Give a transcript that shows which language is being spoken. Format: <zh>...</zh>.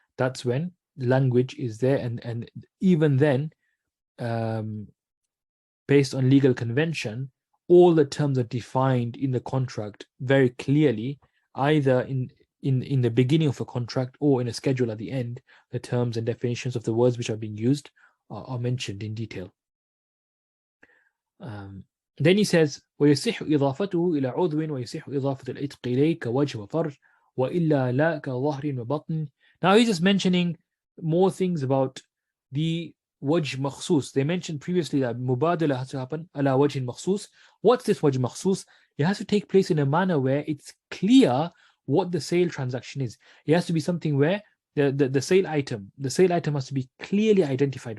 <en>That's when language is there, and even then, based on legal convention, all the terms are defined in the contract very clearly, either in the beginning of a contract or in a schedule at the end. The terms and definitions of the words which are being used are mentioned in detail. Then he says,</en> <ar>ويصح إضافته إلى عضو ويصح إضافة العتق إليه كوجه وفرج وإلا لا كظهر وبطن.</ar> <en>Now he's just mentioning more things about the wajh makhsus. They mentioned previously that mubadala has to happen ala wajh makhsus. What's this wajh makhsus? It has to take place in a manner where it's clear what the sale transaction is. It has to be something where the sale item has to be clearly identified.</en>